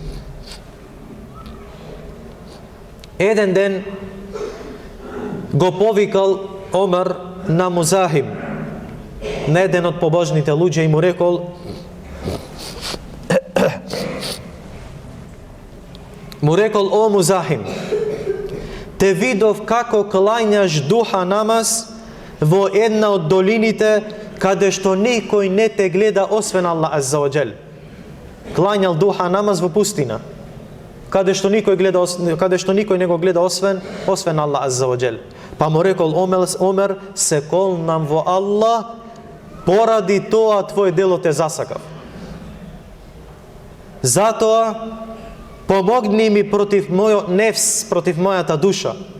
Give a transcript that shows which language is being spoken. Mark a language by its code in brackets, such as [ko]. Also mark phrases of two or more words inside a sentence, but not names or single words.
[mk] Еден ден го повикал Омер на Музахим, на еден од побожните луѓе, и му рекол: о Музахим, те видов како клањаш духа намаз во една од долините каде што никој не те гледа освен [ar] الله عز وجل. [mk] Клањал духа намаз во пустина, каде што никој не го гледа освен [ar] الله عز وجل. [mk] Па му рекол Омер, се колнам во Аллах, поради тоа твој дело те засакав. Затоа помогни ми против мојот нефс, против мојата душа.